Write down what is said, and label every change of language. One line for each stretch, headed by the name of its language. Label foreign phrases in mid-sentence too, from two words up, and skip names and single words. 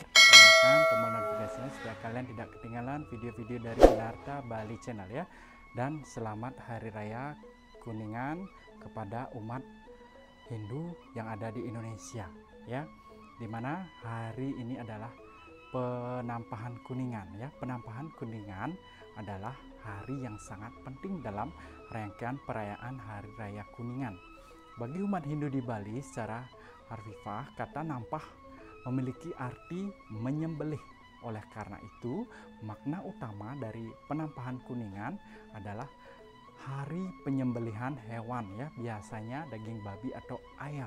Indonesian: Nyalakan tombol notifikasinya supaya kalian tidak ketinggalan video-video dari Gunarta Bali Channel ya. Dan selamat Hari Raya Kuningan kepada umat Hindu yang ada di Indonesia ya. Dimana hari ini adalah penampahan Kuningan ya. Penampahan Kuningan adalah hari yang sangat penting dalam rangkaian perayaan Hari Raya Kuningan. Bagi umat Hindu di Bali secara harfiah, kata nampah memiliki arti menyembelih. Oleh karena itu, makna utama dari penampahan Kuningan adalah hari penyembelihan hewan ya, biasanya daging babi atau ayam.